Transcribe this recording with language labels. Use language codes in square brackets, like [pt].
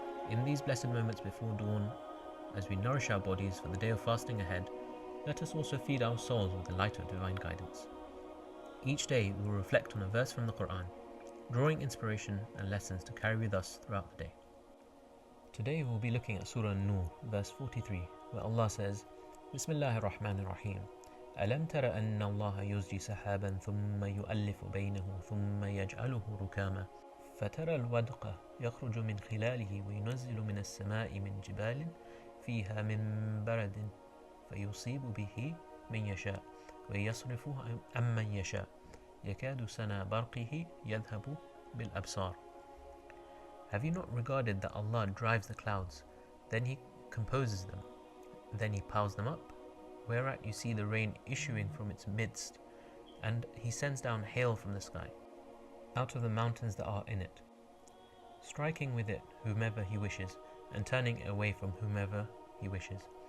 [en] In these blessed moments before dawn, as we nourish our bodies for the day of fasting ahead, let us also feed our souls with the light of divine guidance. Each day we will reflect on a verse from the Qur'an, drawing inspiration and lessons to carry with us throughout the day. Today we will be looking at Surah An-Nur, verse 43, where Allah says, [ar] Bismillahir Rahmanir Rahim. ألم تر أن الله يزجي سحابا ثم يؤلف بينه ثم يجعله ركاما فترى الودق يخرج من خلاله وينزل من السماء من جبال فيها من برد فيصيب به من يشاء ويصرفه عمن يشاء يكاد سنا برقه يذهب بالأبصار. [en] Have you not regarded that Allah drives the clouds, then He composes them, then He piles them up, whereat you see the rain issuing from its midst, and He sends down hail from the sky, out of the mountains that are in it, striking with it whomever He wishes, and turning it away from whomever He wishes.